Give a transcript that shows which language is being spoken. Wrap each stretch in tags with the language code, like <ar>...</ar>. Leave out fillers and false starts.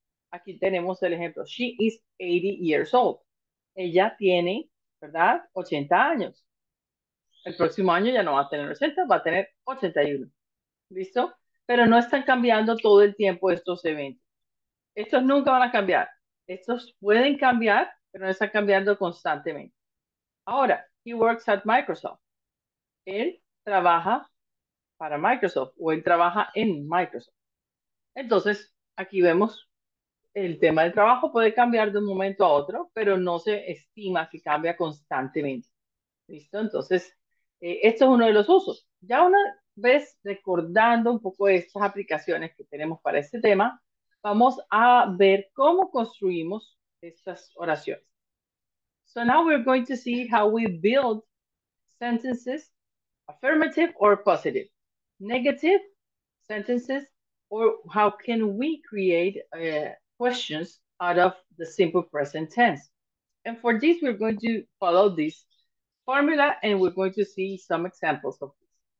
<es>Aquí tenemos el ejemplo.</es> <en>She is 80 years old.</en> <es>Ella tiene, ¿verdad? 80 años. El próximo año ya no va a tener 80, va a tener 81. ¿Listo? Pero no están cambiando todo el tiempo estos eventos. Estos nunca van a cambiar. Estos pueden cambiar, pero no están cambiando constantemente. Ahora,</es> <en>he works at Microsoft.</en> <es>Él trabaja para Microsoft o él trabaja en Microsoft. Entonces, aquí vemos el tema del trabajo puede cambiar de un momento a otro, pero no se estima que cambia constantemente. ¿Listo? Entonces, esto es uno de los usos. Ya una vez recordando un poco estas aplicaciones que tenemos para este tema, vamos a ver cómo construimos estas oraciones.</es> <en>So now we're going to see how we build sentences, affirmative or positive, negative sentences, or how can we create questions out of the simple present tense. And for this, we're going to follow this formula and we're going to see some examples of this.</en>